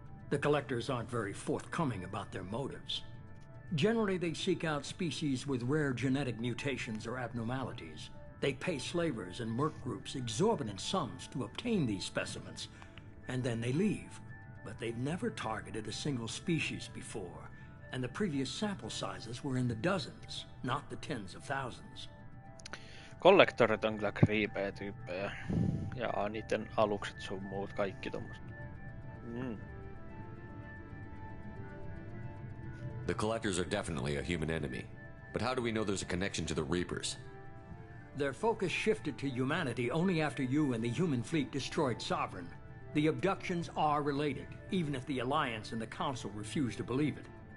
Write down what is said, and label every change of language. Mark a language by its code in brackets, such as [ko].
[en] The collectors aren't very forthcoming about their motives. Generally, they seek out species with rare genetic mutations or abnormalities. They pay slavers and merc groups exorbitant sums to obtain these specimens, and then they leave. But they've never targeted a single species before, and the previous sample sizes were in the dozens, not the tens of thousands. [fi] Kollektorit on kyllä kriipejä tyyppejä. Ja niiden alukset sun muut, kaikki tommoset. [en] The collectors are definitely a human enemy. But how do we know there's a connection to the Reapers? Their focus shifted to humanity only after you and the human fleet destroyed Sovereign. The abductions are related, even if the Alliance and the Council refuse to believe it.